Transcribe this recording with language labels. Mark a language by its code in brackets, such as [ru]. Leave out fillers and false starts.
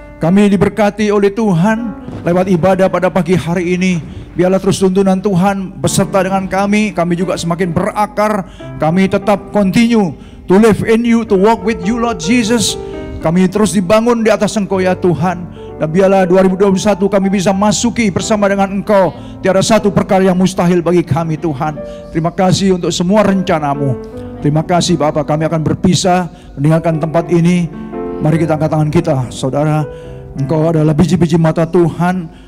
[id] Kami diberkati oleh Tuhan lewat ibadah pada pagi hari ini. Biarlah terus tuntunan Tuhan beserta dengan kami. Kami juga semakin berakar. Kami tetap [en] continue to live in you, to walk with you, Lord Jesus. [id] Kami terus dibangun di atas Engkau ya Tuhan. Dan biarlah 2021 kami bisa masuki bersama dengan Engkau. Tiada satu perkara yang mustahil bagi kami Tuhan. Terima kasih untuk semua rencanamu. Terima kasih Bapak, kami akan berpisah meninggalkan tempat ini. Mari kita angkat tangan kita, saudara. Engkau adalah biji-biji mata Tuhan.